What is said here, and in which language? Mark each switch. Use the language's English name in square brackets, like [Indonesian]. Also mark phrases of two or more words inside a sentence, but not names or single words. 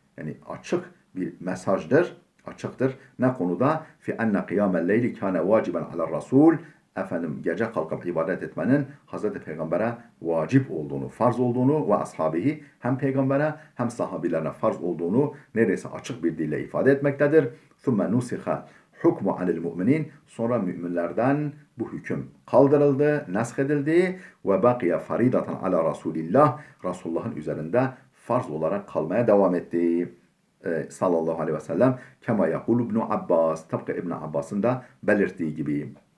[Turkish] Yani açık bir mesajdır, açıktır. Ne konuda? [Arabic] في أن قيام الليل كان واجبا على الرسول. [Turkish] Gece kalkıp ibadet etmenin Hazreti Peygamber'e vacip olduğunu, farz olduğunu [Arabic] وأصحابه, [Turkish] hem peygambere hem sahabilerine farz olduğunu neredeyse açık bir dille ifade etmektedir. [Arabic] ثم نسخ حكمه عن المؤمنين, [Turkish] sonra müminlerden bu hüküm kaldırıldı, nesk edildi. [Arabic] وبقي فريضة على رسول الله, [Turkish] Resulullah'ın üzerinde farz olarak kalmaya devam etti. [Arabic] صلى الله عليه وسلم كما يقول ابن عباس, [Turkish] tıpkı İbn Abbas'ın da belirttiği gibi.